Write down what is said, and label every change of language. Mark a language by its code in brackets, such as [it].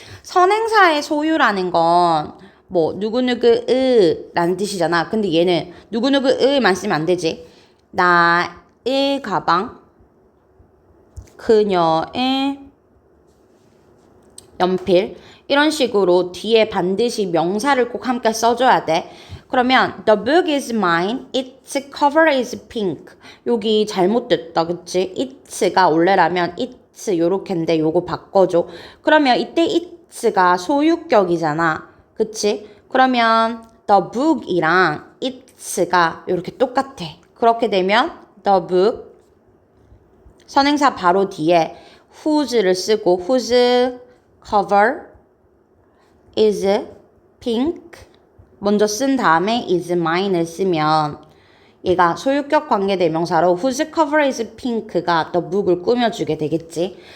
[ko] 선행사의 소유라는 건 뭐 누구누구의 라는 뜻이잖아. 근데 얘는 누구누구의만 쓰면 안 되지. 나의 가방, 그녀의 연필 이런 식으로 뒤에 반드시 명사를 꼭 함께 써줘야 돼. [en] 그러면 the book is mine, its cover is pink. [ko] 여기 잘못됐다. 그치? it'가 원래라면 it's 요렇게인데 요거 바꿔줘. 그러면 이때 it'가 소유격이잖아. 그치? 그러면 the book이랑 it's가 이렇게 똑같아. 그렇게 되면 the book 선행사 바로 뒤에 whose를 쓰고 [en] whose cover is pink [ko] 먼저 쓴 다음에 is mine을 쓰면 얘가 소유격 관계대명사로 whose cover is pink가 the book을 꾸며주게 되겠지.